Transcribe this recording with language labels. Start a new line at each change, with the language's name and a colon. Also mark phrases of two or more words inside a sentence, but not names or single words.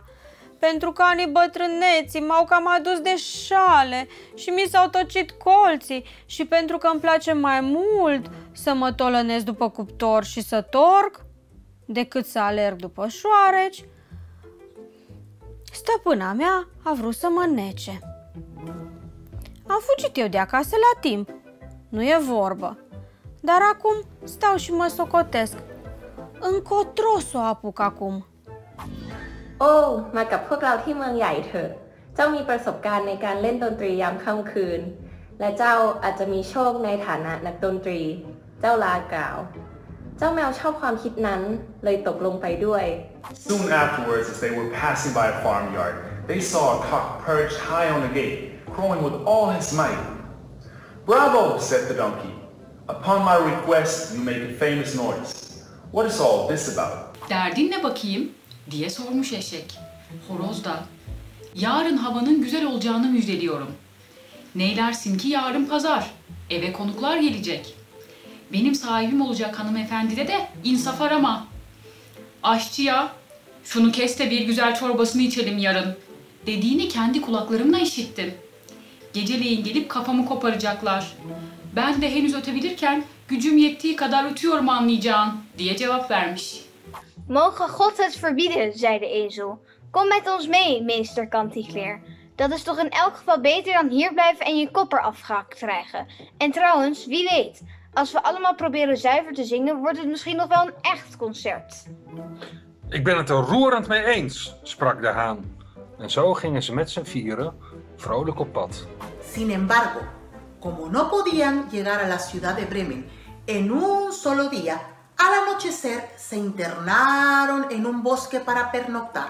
Romanian: Pentru că anii bătrâneții m-au cam adus de șale și mi s-au tocit colții și pentru că îmi place mai mult să mă tolănesc după cuptor și să torc decât să alerg după șoareci, stăpâna mea a vrut să mă nece. Am fugit eu de acasă la timp, nu e vorbă, dar acum stau și mă socotesc. Încotro s-o apuc acum.
Thai: มากับพวกเราที่เมืองใหญ่เถอะเจ้ามีประสบการณ์ในการเล่นดนตรียามค่ำคืนและเจ้าอาจจะมีโชคในฐานะนักดนตรีเจ้าลากล่าวเจ้าแมวชอบความคิดนั้นเลยตกลงไปด้วย
English: Soon afterwards, as they were passing by a farmyard, they saw a cock perched high on the gate, crowing with all his might. Bravo, said the donkey. Upon my request, you make a famous noise. What is all this about?
Turkish: Derdin ne bakayım? Diye sormuş eşek. Horoz da, yarın havanın güzel olacağını müjdeliyorum. Neylersin ki yarın pazar, eve konuklar gelecek. Benim sahibim olacak hanımefendide de insaf arama. Aşçıya, şunu kes de bir güzel çorbasını içelim yarın dediğini kendi kulaklarımla işittim. Geceleyin gelip kafamı koparacaklar. Ben de henüz ötebilirken gücüm yettiği kadar ötüyorum anlayacağın diye cevap vermiş.
Dutch: Mogen God het verbieden, zei de ezel. Kom met ons mee, meester Kantiekleer. Dat is toch in elk geval beter dan hier blijven en je kop eraf krijgen. En trouwens, wie weet, als we allemaal proberen zuiver te zingen, wordt het misschien nog wel een echt concert. Ik ben het er roerend mee eens, sprak de haan. En zo gingen ze met z'n vieren vrolijk op pad.
Spanish: Sin embargo, como no podían llegar a la ciudad de Bremen en un solo día, al anochecer se internaron en un bosque para pernoctar.